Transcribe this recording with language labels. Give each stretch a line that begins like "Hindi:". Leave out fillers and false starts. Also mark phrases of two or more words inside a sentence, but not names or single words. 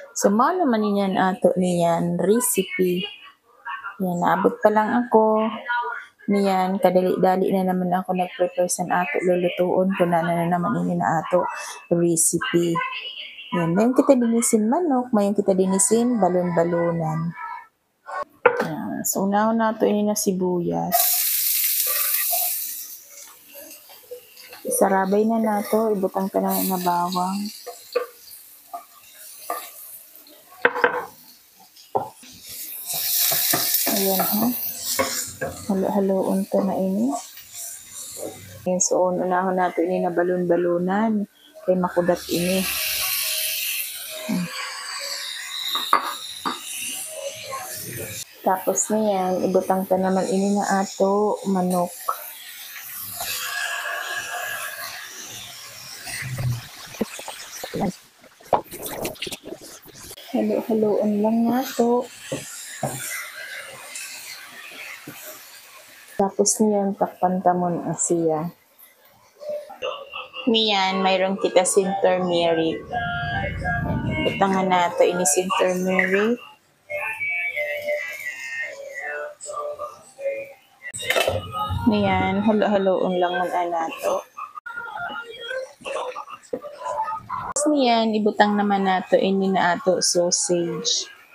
Masbatenyo: So, mao naman niyan ato niyan recipe. Yan, naabot pa lang ako. Niyan, kadali-dali na naman ako nag-prepare sa ato lulutuon ko na naman ini na ato recipe. Yan, mayon kita dinisin manok, mayon kita dinisin balon-balonan. Yan, so unahon nato ini na sibuyas. Isarabay na nato, ibutang ka na bawang. Ayan ha. Halo-haloon to na ini. Ayan, so unahon nato ini na balon-balonan. Kay makudat ini. Tapos na yan, ibutang ka naman ini na ato manok. Halo-haloon lang nato. Tapos niyan, takpan tamon siya. Niyan, mayroong kita sin turmeric. Butangan nato ini sin turmeric. Niyan, halo-haloon lang muna nato. Tapos niyan, ibutang naman nato ini na ato sausage.